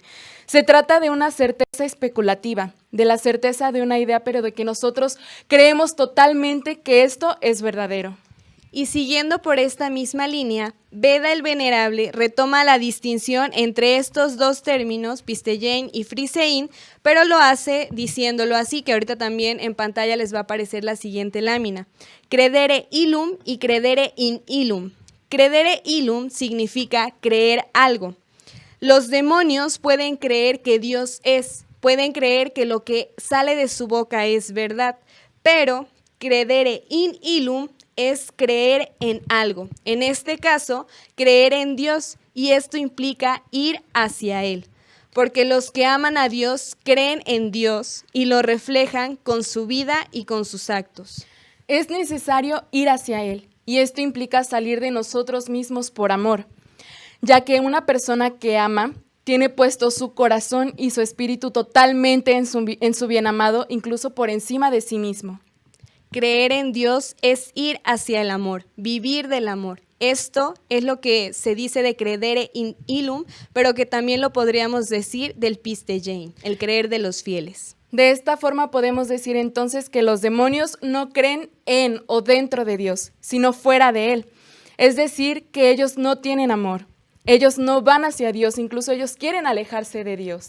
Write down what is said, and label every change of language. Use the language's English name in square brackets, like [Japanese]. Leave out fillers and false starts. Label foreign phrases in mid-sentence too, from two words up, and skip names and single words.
[Spanish] Se trata de una certeza especulativa, de la certeza de una idea, pero de que nosotros creemos totalmente que esto es verdadero. Y siguiendo por esta misma línea, Beda el Venerable retoma la distinción entre estos dos términos, pisteyein y frisein, pero lo hace diciéndolo así, que ahorita también en pantalla les va a aparecer la siguiente lámina. [Latin] Credere illum y credere in illum. Credere illum [Spanish] significa creer algo. Los demonios pueden creer que Dios es, pueden creer que lo que sale de su boca es verdad, pero [Latin] credere in illum [Spanish] es creer en algo. En este caso, creer en Dios, y esto implica ir hacia Él. Porque los que aman a Dios creen en Dios y lo reflejan con su vida y con sus actos. Es necesario ir hacia Él, y esto implica salir de nosotros mismos por amor, ya que una persona que ama tiene puesto su corazón y su espíritu totalmente en su bien amado, incluso por encima de sí mismo. Creer en Dios es ir hacia el amor, vivir del amor. Esto es lo que se dice de [Latin] credere in illum, [Spanish] pero que también lo podríamos decir del pisteyein, el creer de los fieles. De esta forma podemos decir entonces que los demonios no creen en o dentro de Dios, sino fuera de Él. Es decir, que ellos no tienen amor. Ellos no van hacia Dios, incluso ellos quieren alejarse de Dios.